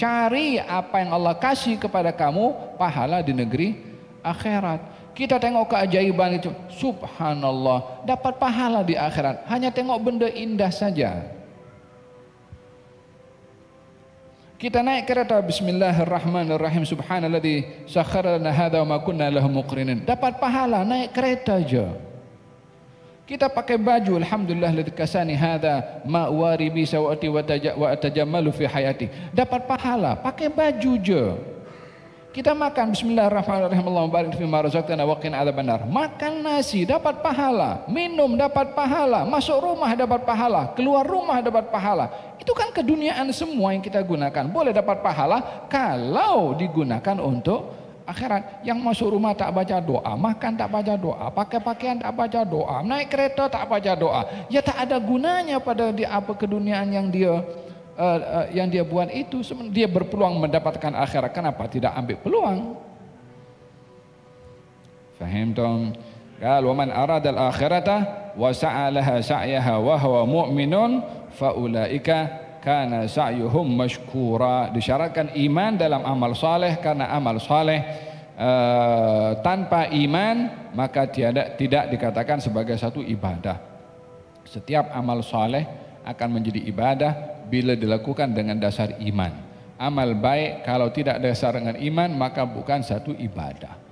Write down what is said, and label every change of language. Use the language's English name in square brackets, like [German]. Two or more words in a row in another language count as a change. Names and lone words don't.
[Malay] Cari apa yang Allah kasih kepada kamu, pahala di negeri akhirat. Kita tengok keajaiban itu, subhanallah, dapat pahala di akhirat. Hanya tengok benda indah saja. Kita naik kereta, [Arabic] بسم الله الرحمن الرحيم، سبحان الذي سخر لنا هذا وما كنا له مقرنين. [Malay] Dapat pahala naik kereta aja. Kita pakai baju, [Arabic] الحمد لله الذي كساني هذا ما أواري به سوأتي وأتجمل في حياتي. [Malay] Dapat pahala pakai baju je. Kita makan, [Arabic] بسم الله الرحمن الرحيم، اللهم بارك فيما رزقتنا وقنا عذاب النار. [Malay] Makan nasi dapat pahala, minum dapat pahala, masuk rumah dapat pahala, keluar rumah dapat pahala. Itu kan keduniaan semua yang kita gunakan. Boleh dapat pahala kalau digunakan untuk akhirat. Yang masuk rumah tak baca doa, makan tak baca doa, pakai pakaian tak baca doa, naik kereta tak baca doa, ya tak ada gunanya pada apa keduniaan yang dia buat itu. Dia berpeluang mendapatkan akhirat, kenapa tidak ambil peluang? Faham dong? [Arabic] قال ومن أراد الآخرة وسعى لها سعيها وهو مؤمن فأولئك كان سعيهم مشكورا. [Malay] Disyaratkan iman dalam amal saleh, karena amal saleh tanpa iman maka tidak dikatakan sebagai satu ibadah. Setiap amal saleh akan menjadi ibadah bila dilakukan dengan dasar iman. Amal baik kalau tidak dasar dengan iman maka bukan satu ibadah.